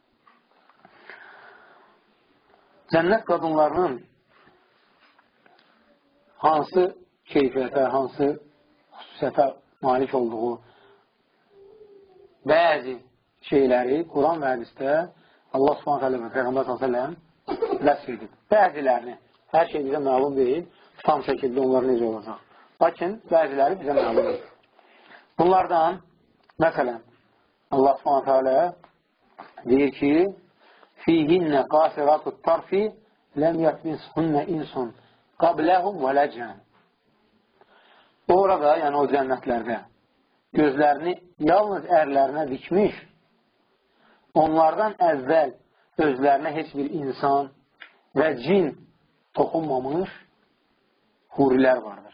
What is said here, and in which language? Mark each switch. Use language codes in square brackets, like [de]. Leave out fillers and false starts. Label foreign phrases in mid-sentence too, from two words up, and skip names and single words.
[az] Cənnət qadınlarının hansı keyfiyyətə, hansı xüsusiyyətə malik olduğu bəzi şeyləri Quran və hədisdə Allah s.ə.v. və Peyğəmbər s.ə.v. vəsf edib. Bəzilərini, hər şey bizə məlum deyil, tam şəkildə onlar necə olacaq. Lakin bəziləri bizə məlum deyil. Bunlardan, məsələn, Allah s.ə.v. deyir ki, [ar] فِيهِنَّ قَاسِرَاتُ الطَّرْفِ لَمْ يَتْمِسْهُنَّ إِنْسٌ قَبْلَهُمْ وَلَا جَانٌ. [az] Orada, yəni o cənnətlərdə gözlərini yalnız ərlərinə dikmiş, onlardan əvvəl özlərinə heç bir insan və cin toxunmamış hurilər vardır.